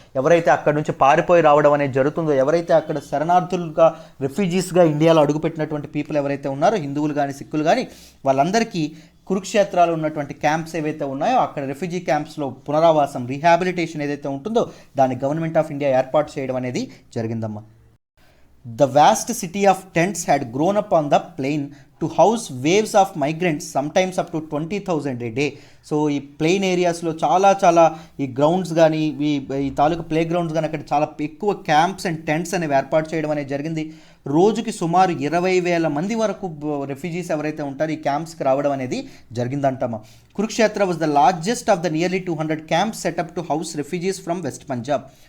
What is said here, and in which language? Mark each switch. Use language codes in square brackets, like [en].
[te] ఎవరైతే అక్కడ నుంచి పారిపోయి రావడం అనేది జరుగుతుందో, ఎవరైతే అక్కడ శరణార్థులుగా, రెఫ్యూజీస్గా ఇండియాలో అడుగుపెట్టినటువంటి పీపుల్ ఎవరైతే ఉన్నారో, హిందువులు కానీ సిక్కులు కానీ, వాళ్ళందరికీ కురుక్షేత్రాలు ఉన్నటువంటి క్యాంప్స్ ఏవైతే ఉన్నాయో అక్కడ రెఫ్యూజీ క్యాంప్స్లో పునరావాసం, రీహాబిలిటేషన్ ఏదైతే ఉంటుందో దాన్ని గవర్నమెంట్ ఆఫ్ ఇండియా ఏర్పాటు చేయడం అనేది జరిగిందమ్మా. [en] The vast city of tents had grown up on the plain to house waves of migrants, sometimes up to 20,000 a day. [te] So ఈ ప్లెయిన్ ఏరియాస్లో చాలా ఈ గ్రౌండ్స్ కానీ ఈ తాలూకు ప్లే గ్రౌండ్స్ కానీ అక్కడ చాలా ఎక్కువ క్యాంప్స్ అండ్ టెంట్స్ అనేవి ఏర్పాటు చేయడం అనేది జరిగింది. రోజుకి సుమారు 20,000 మంది వరకు రెఫ్యూజీస్ ఎవరైతే ఉంటారో ఈ క్యాంప్స్కి రావడం అనేది జరిగిందంటమ్మా. [en] Kurukshetra was the largest of the nearly 200 camps set up to house refugees from west Punjab.